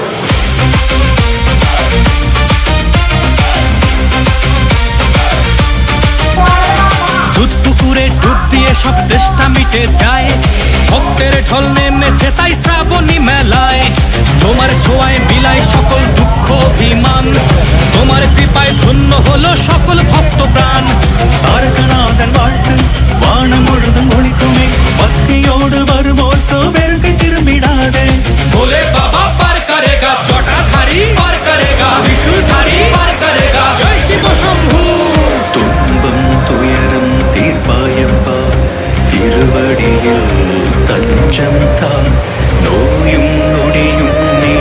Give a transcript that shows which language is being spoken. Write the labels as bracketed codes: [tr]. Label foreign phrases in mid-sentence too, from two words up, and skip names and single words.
[bn] দুধ পুকুরে ডুব দিয়ে সব দেশটা মিটে যায়, ভক্তের ঢল নেমেছে তাই শ্রাবণী মেলায়। তোমার ছোঁয়ায় বিলায় সকল দুঃখ অভিমান, তোমার কৃপায় ধন্য হলো সকল ভক্ত প্রাণ। [ta] தாரகநாதன் வாழ்த்து வானம் முழுதும் ஒழிக்குமே, பக்தியோடு வருவோர்க்கு வெறுக்கை திரும்பிடாதே। [hi] बोले बाबा पार करेगा जटाधारी, पार करेगा त्रिशूलधारी, पार करेगा जय शिव शंभू। [ta] துன்பம் துயரம் தீர்ப்பாயப்பா, திருவடியில் தஞ்சம் தான், நோயும் நொடியும்